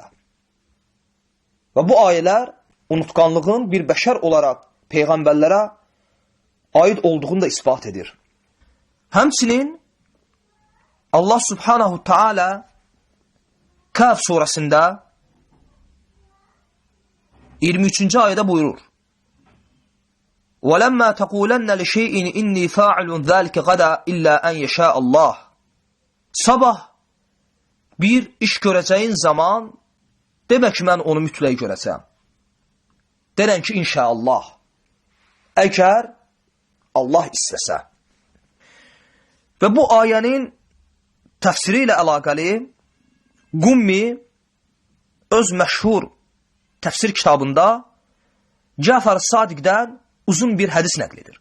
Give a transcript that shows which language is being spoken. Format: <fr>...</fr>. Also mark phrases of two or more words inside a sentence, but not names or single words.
<az>Və bu ayələr unutqanlığın bir bəşər olaraq Peyğəmbərlərə aid olduğunu da ispat edir. Həmçinin Allah</az> <ar>سبحانه تعالى</ar> <az>Kəhf surəsində 23-cü ayədə buyurur.</az> <ar>وَلَمَّا تَقُولَنَّ لِشَيْءٍ إِنِّي فَاعِلٌ ذَلِكَ غَدًا إِلَّا أَنْ يَشَاءَ اللَّهُ</ar> <az>Sabah bir iş görəcəyin zaman demə ki, mən onu mütləq görəcəm. Denən ki, inşallah. Əgər Allah istəsə. Və bu ayənin təfsiri ilə əlaqəli Qummi öz məşhur təfsir kitabında Cəfər Sadiqdən uzun bir hədis nəql edir.</az>